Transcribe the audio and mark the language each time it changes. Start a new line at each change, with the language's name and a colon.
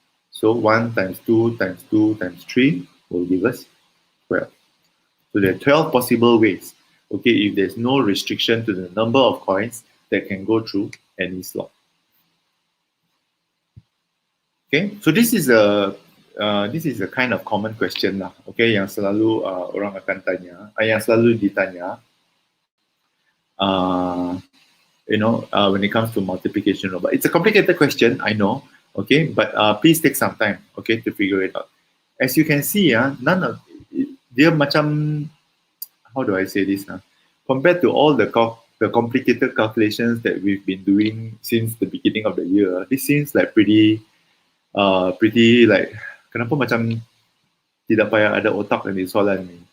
English: So 1 times 2 times 2 times 3 will give us 12. So there are 12 possible ways. Okay, if there's no restriction to the number of coins that can go through any slot. Okay, so this is a kind of common question lah.
Malay: Okay, yang selalu orang akan tanya, yang selalu ditanya.
English: When it comes to multiplication, but it's a complicated question, I know. Okay, but please take some time, okay, to figure it out. As you can see, none of
Malay: dia macam
English: how do I say this? Compared to all the complicated calculations that we've been doing since the beginning of the year, this seems like pretty like
Malay: kenapa macam tidak payah ada otak dan soalan ni.